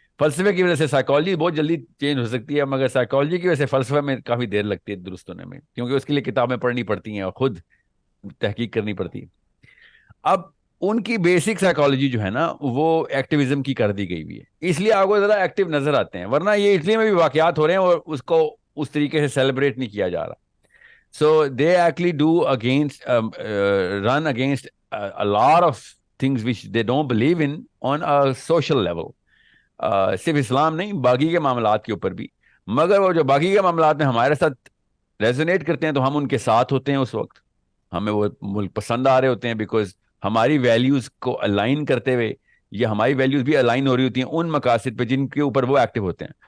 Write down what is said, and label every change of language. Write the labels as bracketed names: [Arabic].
[Urdu] فلسفے کی وجہ سے سائیکالوجی بہت جلدی چینج ہو سکتی ہے, مگر سائیکالوجی کی وجہ سے فلسفہ میں کافی دیر لگتی ہے درست ہونے میں, کیونکہ اس کے لیے کتابیں پڑھنی پڑتی ہیں اور خود تحقیق کرنی پڑتی ہے. اب ان کی بیسک سائیکالوجی جو ہے نا وہ ایکٹیویزم کی کر دی گئی ہوئی ہے, اس لیے آپ کو ذرا ایکٹیو نظر آتے ہیں. ورنہ یہ اٹلی میں بھی واقعات ہو رہے ہیں اور اس کو اس طریقے سے سیلیبریٹ نہیں کیا جا رہا. [English] So they actually do against run against a lot of things which they don't believe in on a social level. [Urdu] صرف اسلام نہیں, باقی کے معاملات کے اوپر بھی. مگر وہ جو باقی کے معاملات میں ہمارے ساتھ ریزونیٹ کرتے ہیں تو ہم ان کے ساتھ ہوتے ہیں. اس وقت ہمیں وہ ملک پسند آ رہے ہوتے ہیں, بیکاز ہماری ویلیوز کو الائن کرتے ہوئے, یا ہماری ویلیوز بھی الائن ہو رہی ہوتی ہیں ان مقاصد پہ جن کے اوپر وہ ایکٹیو ہوتے ہیں.